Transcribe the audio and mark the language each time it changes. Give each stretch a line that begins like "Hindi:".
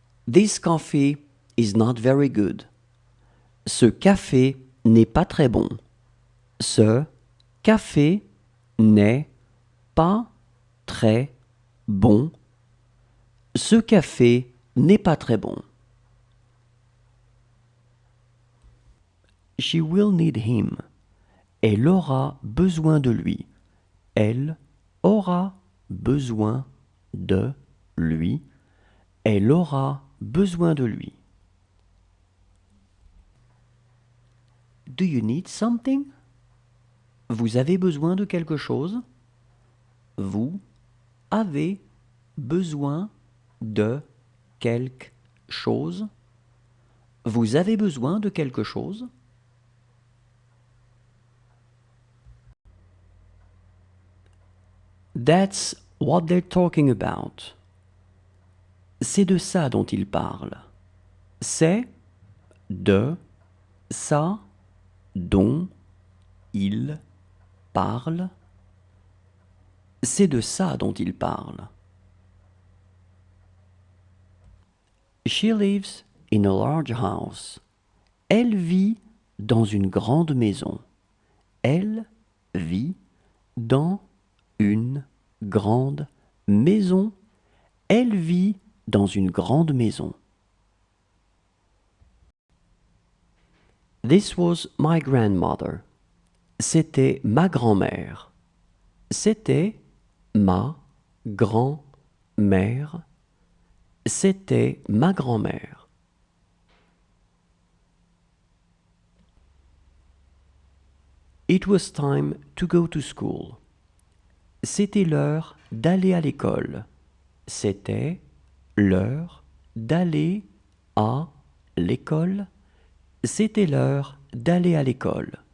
English: This coffee is not very good.
French: Ce café n'est pas très bon. Ce café n'est pas très bon. Ce café n'est pas très bon.
English: She will need him.
French: Elle aura besoin de lui. Elle aura besoin de lui. Elle aura besoin de lui.
English: Do you need something?
French: Vous avez besoin de quelque chose? Vous avez besoin de quelque chose? Vous avez besoin de quelque chose?
English: That's what they're talking about.
French: C'est de ça dont ils parlent. C'est de ça dont ils parlent. C'est de ça dont ils parlent.
English: She lives in a large house.
French: Elle vit dans une grande maison. Elle vit dans une grande maison. Elle vit dans une grande maison.
English: This was my grandmother.
French: C'était ma grand-mère. C'était ma grand-mère. C'était ma grand-mère.
English: It was time to go to school.
French: C'était l'heure d'aller à l'école. C'était l'heure d'aller à l'école. C'était l'heure d'aller à l'école.